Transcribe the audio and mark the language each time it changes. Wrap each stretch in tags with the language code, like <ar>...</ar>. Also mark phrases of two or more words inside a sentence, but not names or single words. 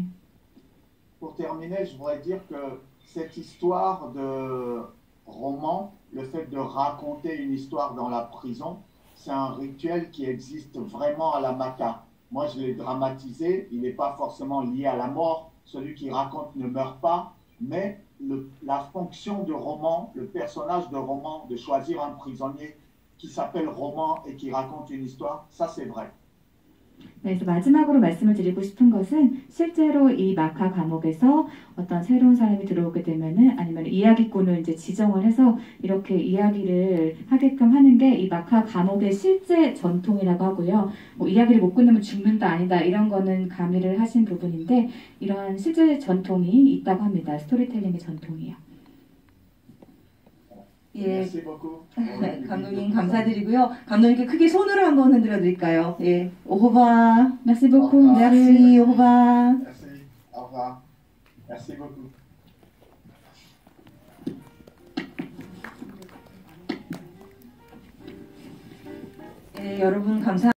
<fr>Pour terminer, je voudrais dire que cette histoire de roman, le fait de raconter une histoire dans la prison, c'est un rituel qui existe vraiment à la Maca. Moi, je l'ai dramatisé, il n'est pas forcément lié à la mort, celui qui raconte ne meurt pas, mais la fonction de roman, le personnage de roman, de choisir un prisonnier qui s'appelle roman et qui raconte une histoire, ça c'est vrai.</fr> <ko>그래서 마지막으로 말씀을 드리고 싶은 것은, 실제로 이 마카 감옥에서 어떤 새로운 사람이 들어오게 되면은, 아니면 이야기꾼을 이제 지정을 해서 이렇게 이야기를 하게끔 하는 게 이 마카 감옥의 실제 전통이라고 하고요. 뭐 이야기를 못 끝내면 죽는다 아니다 이런 거는 가미를 하신 부분인데, 이러한 실제 전통이 있다고 합니다. 스토리텔링의 전통이요. 예,</ko> <fr>Merci beaucoup.</fr> <ko>감독님 감사드리고요. 감독님께 크게 손으로 한번 흔들어 드릴까요? 예,</ko> <fr>au revoir. Merci beaucoup. Au revoir. merci, au revoir. Merci. Au revoir. Merci beaucoup.</fr> <ko>예, 여러분 감사.</ko>